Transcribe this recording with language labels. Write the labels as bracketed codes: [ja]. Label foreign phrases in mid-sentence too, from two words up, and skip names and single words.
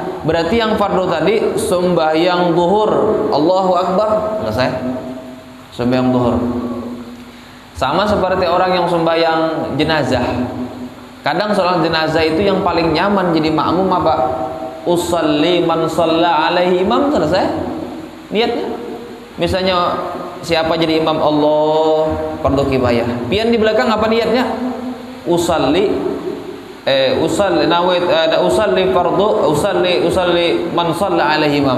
[id] Berarti yang fardu tadi sembahyang zuhur, [ar] Allahu Akbar, [id] selesai. Sembahyang zuhur. Sama seperti orang yang sembahyang jenazah. Kadang sholat jenazah itu yang paling nyaman jadi makmum apa? [ar] Usalli man shalla alaihi imam, [id] selesai. Niatnya. Misalnya siapa jadi imam Allah fardu kifayah. Pian di belakang apa niatnya? [ar] usalli man shalla alaihi imam.